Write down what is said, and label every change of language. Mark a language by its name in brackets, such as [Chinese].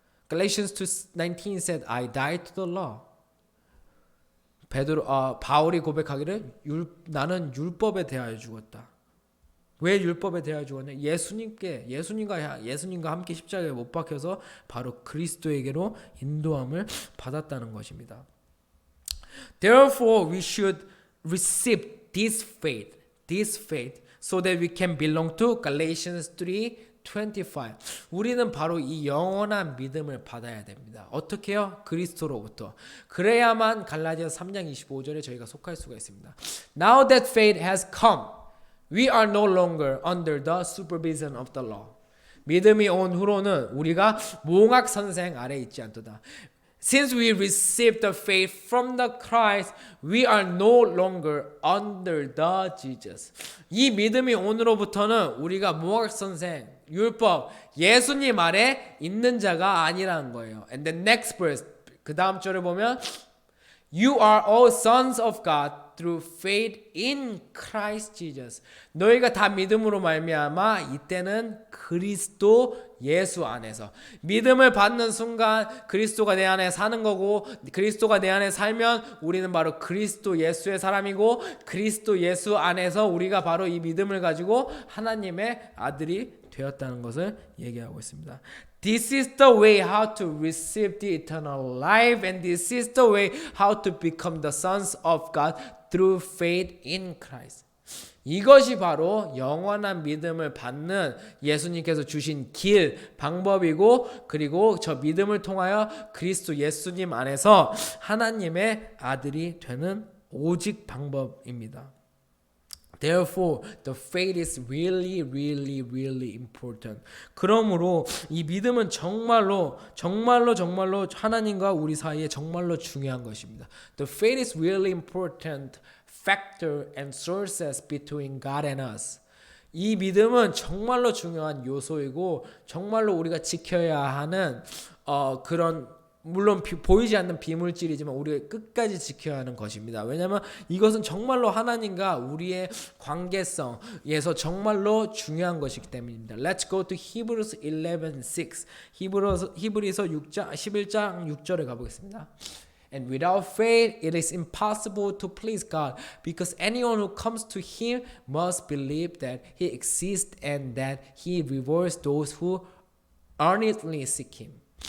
[English] Galatians 2:19 said, I died to the law. [Korean] 바울이 고백하기를 나는 율법에 대하여 죽었다. 왜 율법에 대하여 죽었냐? 예수님과 함께 십자가에 못 박혀서 바로 그리스도에게로 인도함을 받았다는 것입니다. [English] Therefore, we should receive this faith, so that we can belong to Galatians 3:25. [Korean] 우리는 바로 이 영원한 믿음을 받아야 됩니다. 어떻게요? 그리스도로부터. 그래야만 갈라디아서 3장 25절에 저희가 속할 수가 있습니다. [English] Now that faith has come, we are no longer under the supervision of the law. [Korean] 믿음이 온 후로는 우리가 몽학 선생 아래 있지 않도다. [English] Since we received the faith from the Christ, we are no longer under the Jesus. [Korean] 이 믿음이 온으로부터는 우리가 몽학 선생, 율법, 예수님 아래 있는 자가 아니라는 거예요. [English] And the next verse, [Korean] 그 다음 절을 보면 [English] You are all sons of God through faith in Christ Jesus. [Korean] 너희가 다 믿음으로 말미암아 이때는 그리스도 예수 안에서 믿음을 받는 순간 그리스도가 내 안에 사는 거고 그리스도가 내 안에 살면 우리는 바로 그리스도 예수의 사람이고 그리스도 예수 안에서 우리가 바로 이 믿음을 가지고 하나님의 아들이 되었다는 것을 얘기하고 있습니다. [English] This is the way how to receive the eternal life and this is the way how to become the sons of God through faith in Christ. [Korean] 이것이 바로 영원한 믿음을 받는 예수님께서 주신 길, 방법이고 그리고 저 믿음을 통하여 그리스도 예수님 안에서 하나님의 아들이 되는 오직 방법입니다. [English] Therefore, the faith is really important. [Korean] 그러므로 이 믿음은 정말로 하나님과 우리 사이에 정말로 중요한 것입니다. [English] The faith is really important factor and sources between God and us. [Korean] 이 믿음은 정말로 중요한 요소이고 정말로 우리가 지켜야 하는 그런 물론 보이지 않는 비물질이지만 우리가 끝까지 지켜야 하는 것입니다. 왜냐하면 이것은 정말로 하나님과 우리의 관계성에서 정말로 중요한 것이기 때문입니다. [English] Let's go to Hebrews 11:6. [Korean] 히브리서 11장 6절에 가보겠습니다. [English] And without faith it is impossible to please God, because anyone who comes to Him must believe that He exists and that He rewards those who earnestly seek Him.